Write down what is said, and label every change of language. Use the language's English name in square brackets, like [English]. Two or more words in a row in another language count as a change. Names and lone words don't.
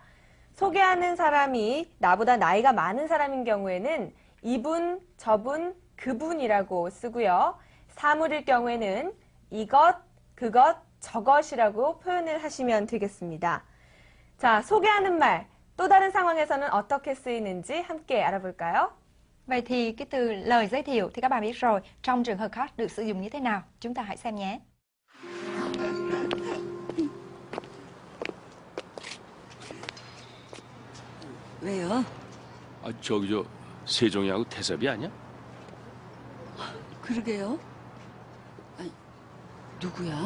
[Korean] 소개하는 사람이 나보다 나이가 많은 사람인 경우에는 이분, 저분, 그분이라고 쓰고요. 사물일 경우에는 이것, 그것, 저것이라고 표현을 하시면 되겠습니다. 자, 소개하는 말, 또 다른 상황에서는 어떻게 쓰이는지 함께 알아볼까요? [Vietnamese] Vậy thì cái từ lời giới thiệu thì các bạn biết rồi, trong trường hợp khác được sử dụng như thế nào? Chúng ta hãy xem nhé. [Korean] 왜요? 아, 저기 저 세종이하고 태섭이 아니야? 그러게요. 아니, 누구야?